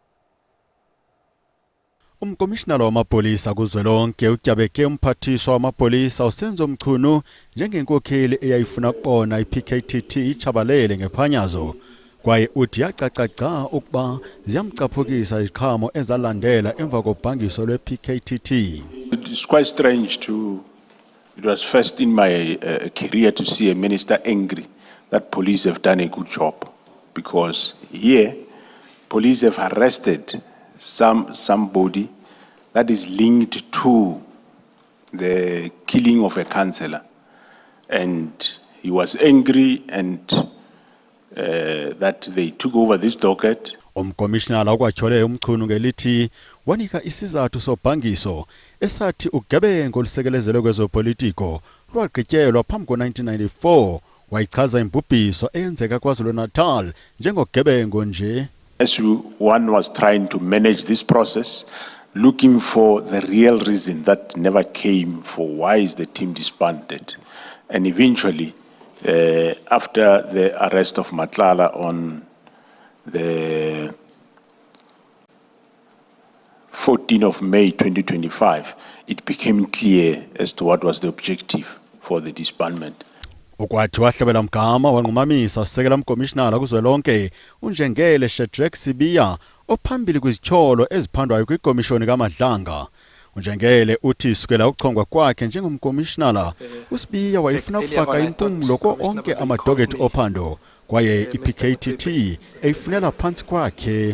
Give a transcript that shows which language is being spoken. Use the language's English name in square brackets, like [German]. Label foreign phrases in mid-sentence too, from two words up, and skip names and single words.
[Xhosa] Umkomishinala wamapolisa kuzwelonke utyabeke umphathiswa wamapolisa uSenzo Mchunu njengenkokheli eyayifuna ukubona iPKTT itshabalele ngephanyazo kwaye uthi yacacaca ukuba ziyamcaphukisa iziqhamo ezalandela emva kobhangiso lwePKTT. [English] It is quite strange it was first in my career to see a minister angry that police have done a good job, because here police have arrested somebody that is linked to the killing of a councillor, and he was angry and that they took over this docket. [Xhosa] Umkomishinala ukwatyhole uMchunu ngelithi wanika isizathu sobhangiso esathi ugebengo olusekelezelwe kwezopolitiko lwagqityelwa phambi ko-1994 wayichaza imbubhiso eyenzeka KwaZulu-Natal njengogebengo nje. [English] As one was trying to manage this process, looking for the real reason that never came for why is the team disbanded. And eventually, after the arrest of Matlala on the 14th of May 2025, it became clear as to what was the objective for the disbandment. [Xhosa] Ukwathi wahlebela mgama wanqumamisa usekela umkomishinala kuzwelonke uNjengele Shadrack Sibiya ophambili kwizityholo eziphandwayo kwikomishoni kaMadlanga. uNjengele uthi sukela ukuchongwa kwakhe njengomkomishinala uSibiya wayefuna ukufaka impumulo konke amadokethi ophando kwaye iPKTT eyifunela phansi kwakhe.